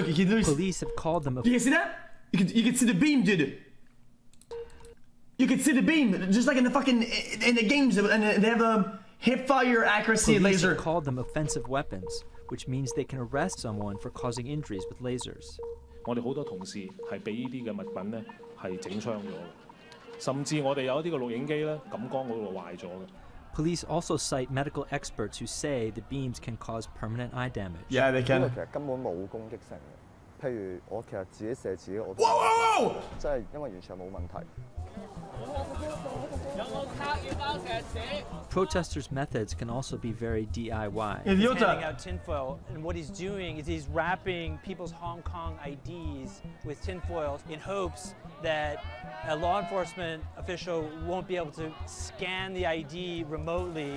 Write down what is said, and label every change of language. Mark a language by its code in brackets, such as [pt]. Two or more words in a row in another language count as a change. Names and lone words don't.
[en] police have called them. You can see that? You can see the beam, dude. You can see the beam, just like in the fucking in the games, and they have a hip fire accuracy police laser. Have called them offensive weapons, which means they can arrest someone for causing injuries with lasers. [yue] 我哋好多同事係俾呢啲嘅物品咧係整傷咗，甚至我哋有一啲嘅錄影機咧感光嗰度壞咗嘅。 [en] Police also cite medical experts who say the beams can cause permanent eye damage. Yeah, they can. [yue] 因為其實根本冇攻擊性嘅，譬如我其實自己射自己，我即係因為完全冇問題。 [en] Protesters' methods can also be very DIY. He's handing out tinfoil, and what he's doing is he's wrapping people's Hong Kong IDs with tinfoil in hopes that a law enforcement official won't be able to scan the ID remotely.